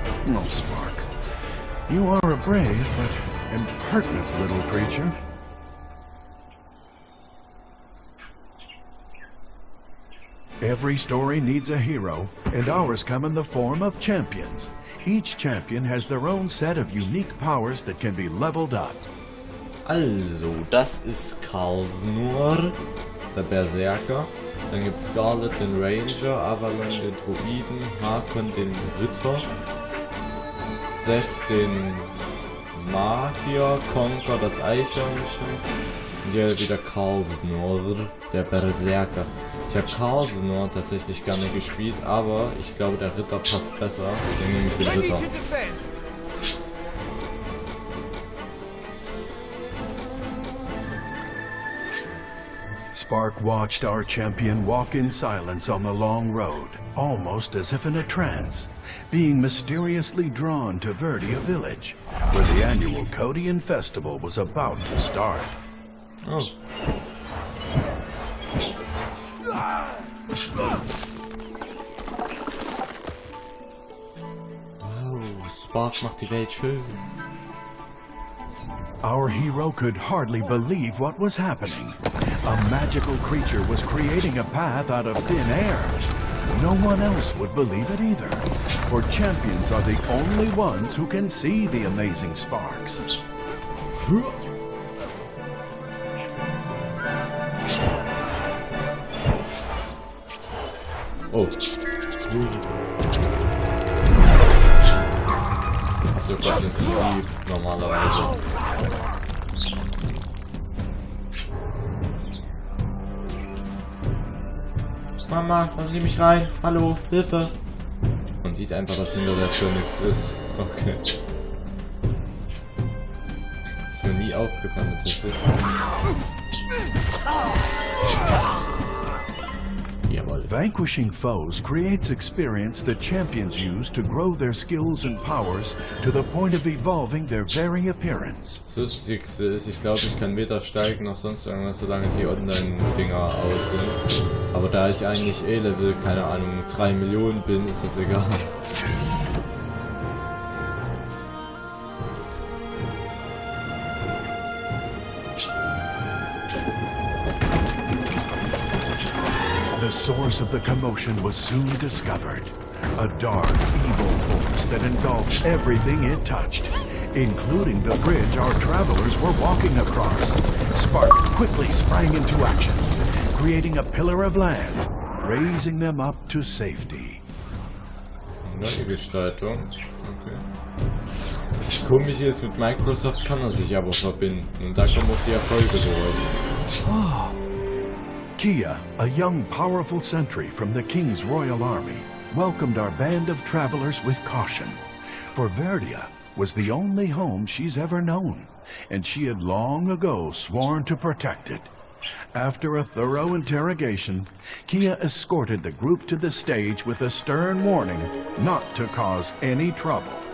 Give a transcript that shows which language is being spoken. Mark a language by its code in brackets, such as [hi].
[en] Oh, Spark, you are a brave but impertinent little creature. Every story needs a hero, and ours come in the form of champions. Each champion has their own set of unique powers that can be leveled up. [de] Also, das ist Karlsnur, der Berserker. Dann gibt es Scarlet, den Ranger, Avalon, den Druiden, Hakon, den Ritter, Seth, den Magier, Conker, das Eichhörnchen und hier wieder Karlsnur, der Berserker. Ich habe Karlsnur tatsächlich gar nicht gespielt, aber ich glaube der Ritter passt besser, deswegen nehme ich den Ritter. [en] Spark watched our champion walk in silence on the long road, almost as if in a trance, being mysteriously drawn to Verdia village, where the annual Codian festival was about to start. Oh. [de] Oh, Spark macht die Welt schön. [en] Our hero could hardly believe what was happening. A magical creature was creating a path out of thin air. No one else would believe it either, for champions are the only ones who can see the amazing sparks. Oh. [de] Achso, Gott, den Vertrieb normalerweise. Mama, lassen Sie mich rein. Hallo, Hilfe. Man sieht einfach, dass hinter der Tür nichts ist. Okay. Ist mir nie aufgefallen, tatsächlich. Jawohl. [en] Vanquishing foes creates experience that champions use to grow their skills and powers to the point of evolving their very appearance. [de] Das Lustigste ist, ich glaube, ich kann weder steigen noch sonst irgendwas, solange die Online-Dinger aus sind. Aber da ich eigentlich Level, keine Ahnung, 3 Millionen bin, ist das egal. [en] The source of the commotion was soon discovered. A dark, evil force that engulfed everything it touched, including the bridge our travelers were walking across. Spark quickly sprang into action, creating a pillar of land, raising them up to safety. [de] Neue Gestaltung. Okay. Das Komische ist, mit Microsoft kann er sich aber verbinden. Und da kommen auch die Erfolge durch. Oh. [en] Kia, a young, powerful sentry from the King's Royal Army, welcomed our band of travelers with caution. For Verdia was the only home she's ever known, and she had long ago sworn to protect it. After a thorough interrogation, Kia escorted the group to the stage with a stern warning not to cause any trouble.